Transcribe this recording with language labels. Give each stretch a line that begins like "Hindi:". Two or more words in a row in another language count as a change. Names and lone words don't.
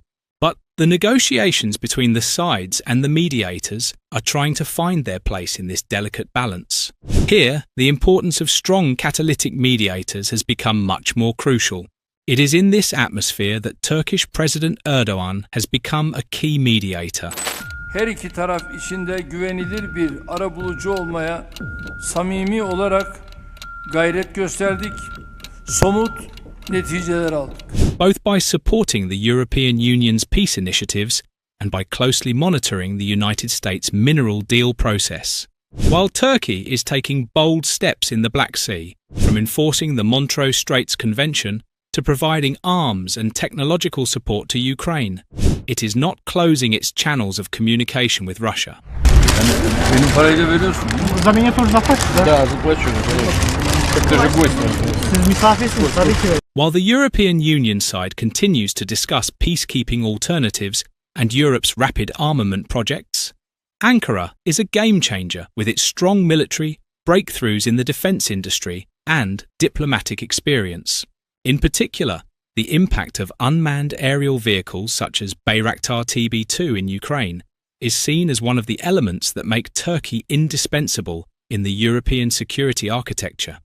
English: But the negotiations between the sides and the mediators are trying to find their place in this delicate balance. Here, the importance of strong catalytic mediators has become much more crucial. It is in this atmosphere that Turkish President Erdogan has become a key mediator.
Turkish: Her iki taraf içinde güvenilir bir arabulucu olmaya samimi olarak gayret gösterdik. Somut neticeler aldık.
English: Both by supporting the European Union's peace initiatives and by closely monitoring the United States mineral deal process. While Turkey is taking bold steps in the Black Sea, from enforcing the Montreux Straits Convention to providing arms and technological support to Ukraine, it is not closing its channels of communication with Russia.
Turkish: Benim parayı da veriyorsun.
Russian: За меня тоже заплатите, да? Да, заплачу. Как ты же гость.
Turkish: Siz misafirsiniz tabii ki.
English: While the European Union side continues to discuss peacekeeping alternatives and Europe's rapid armament projects, Ankara is a game changer with its strong military, breakthroughs in the defence industry and diplomatic experience. In particular, the impact of unmanned aerial vehicles such as Bayraktar TB2 in Ukraine is seen as one of the elements that make Turkey indispensable in the European security architecture.